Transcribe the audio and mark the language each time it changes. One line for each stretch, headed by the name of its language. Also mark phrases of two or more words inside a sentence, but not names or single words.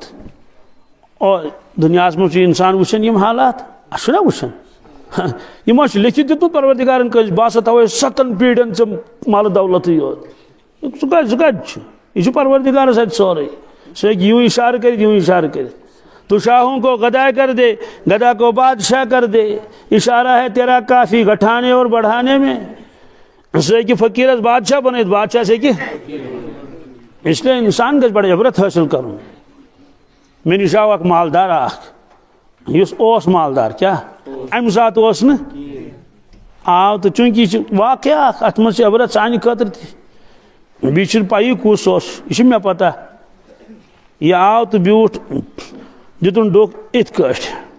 Kashmiri: اور دُنیاہس منٛز چھُ اِنسان وٕچھان یِم حالات اَسہِ چھُنہ وٕچھان یِمو چھُ لیکھِتھ دیُتمُت پروردگارن کٲنٛسہِ بہٕ ہسا تھاوے 7 پیٖڑن ژےٚ مالہٕ دولتٕے یوت سُہ کتہِ چھُ یہِ چھُ پروردگارس اتھِ سورُے سُہ ہیٚکہِ یوٗں اِشارٕ کٔرِتھ یوٗں اِشارٕ کٔرِتھ
Urdu: تو شاہوں کو گدا کر دے گدا کو بادشاہ کر دے اشارہ ہے تیرا کافی گٹھانے اور بڑھانے میں
Kashmiri: سُہ ہیٚکہِ فقیٖرس بادشاہ بنٲیِتھ بادشاہس ہیٚکہِ اس لیے انسان گژھِ بڑٕ عبرت حٲصِل کرُن مےٚ نِش آو اکھ مالدار اکھ یُس اوس مالدار کیٛاہ امہِ ساتہٕ اوس نہٕ آو تہٕ چوٗنٛکہِ یہِ چھُ واقعہ اکھ اتھ منٛز چھِ عبرت سانہِ خٲطرٕ تہِ بیٚیہِ چھُنہٕ پَیی کُس اوس یہِ چھِ مےٚ پتہ یہِ آو تہٕ بیوٗٹھ دِتُن ڈوٚکھ یِتھ کٲٹھۍ